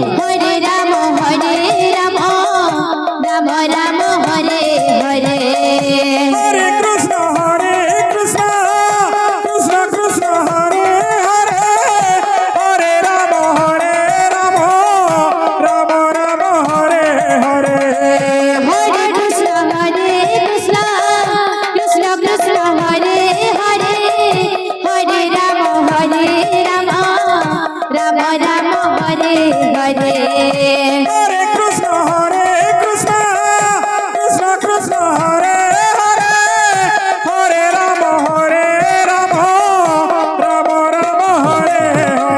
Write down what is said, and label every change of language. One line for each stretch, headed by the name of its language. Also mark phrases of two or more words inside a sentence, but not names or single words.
Sanskrit: ହରେ ରାମ ରାମ ରାମ ହରେ ହରେ ହରେ କୃଷ୍ଣ କୃଷ୍ଣ କୃଷ୍ଣ ହରେ ହରେ ହରେ ରାମ ରାମ ରାମ ହରେ ହରେ হরে কৃষ্ণ কৃষ্ণ কৃষ্ণ কৃষ্ণ হরে হরে হরে রাম রাম রাম হরে হরে হরে কৃষ্ণ কৃষ্ণ কৃষ্ণ হরে হরে হরে রাম রাম রাম হরে হরে